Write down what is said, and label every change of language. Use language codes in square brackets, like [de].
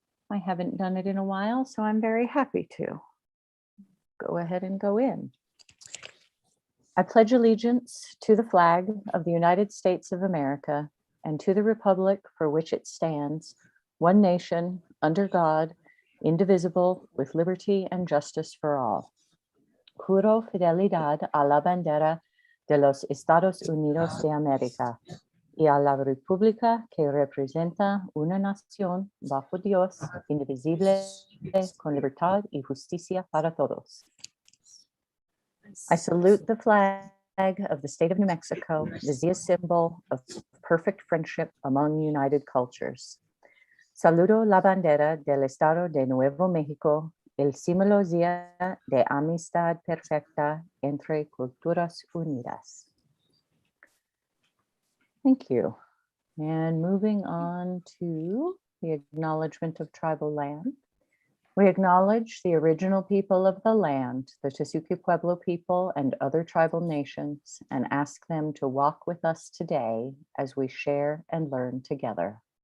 [en] I haven't done it in a while, so I'm very happy to. Go ahead and go in. I pledge allegiance to the flag of the United States of America and to the republic for which it stands, one nation, under God, indivisible, with liberty and justice for all. [es] Juro fidelidad a la bandera de los Estados Unidos de América y a la república que representa una nación bajo Dios, indivisible, con libertad y justicia para todos. [en] I salute the flag of the state of New Mexico, the Zia symbol of perfect friendship among united cultures. [es] Saludo la bandera del Estado de Nuevo México, el símbolo Zia de amistad perfecta entre culturas unidas. [en] Thank you. And moving on to the acknowledgement of tribal land. We acknowledge the original people of the land, the Tesuque Pueblo people and other tribal nations, and ask them to walk with us today as we share and learn together.